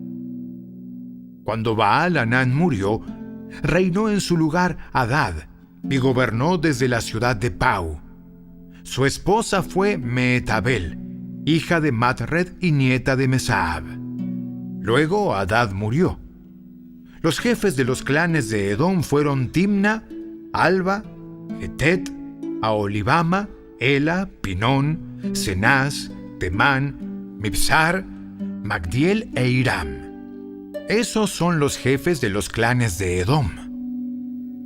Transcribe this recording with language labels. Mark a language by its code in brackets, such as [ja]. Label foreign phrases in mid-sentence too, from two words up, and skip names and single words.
[es] Cuando Baal-Hanán murió, reinó en su lugar Hadad, y gobernó desde la ciudad de Pau. Su esposa fue Mehetabel, hija de Matred y nieta de Mesaab. Luego Hadad murió. Los jefes de los clanes de Edom fueron Timna, Alba, Getet, Aholibama, Ela, Pinón, Cenaz, Temán, Mibsar, Magdiel e Iram. Esos son los jefes de los clanes de Edom.